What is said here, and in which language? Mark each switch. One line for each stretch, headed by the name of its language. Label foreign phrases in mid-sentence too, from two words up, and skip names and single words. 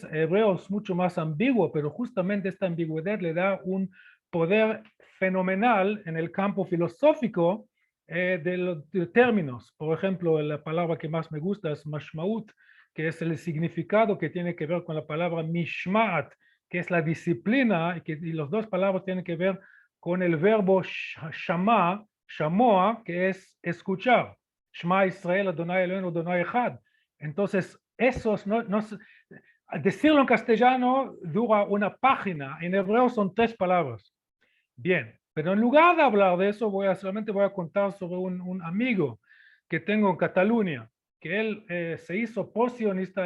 Spanish: Hebreo es mucho más ambiguo, pero justamente esta ambigüedad le da un poder fenomenal en el campo filosófico de los términos. Por ejemplo, la palabra que más me gusta es mashmaut, que es el significado que tiene que ver con la palabra mishmaat, que es la disciplina, y las dos palabras tienen que ver con el verbo shama, shamoa, que es escuchar.
Hebrew: שמע ישראל אדני אלהינו אדני אחד.
Spanish: Entonces, esos decirlo en castellano dura una página, en hebreo son 3 palabras. Bien, pero en lugar de hablar de eso, solamente voy a contar sobre un amigo que tengo en Cataluña, que él se hizo posionista.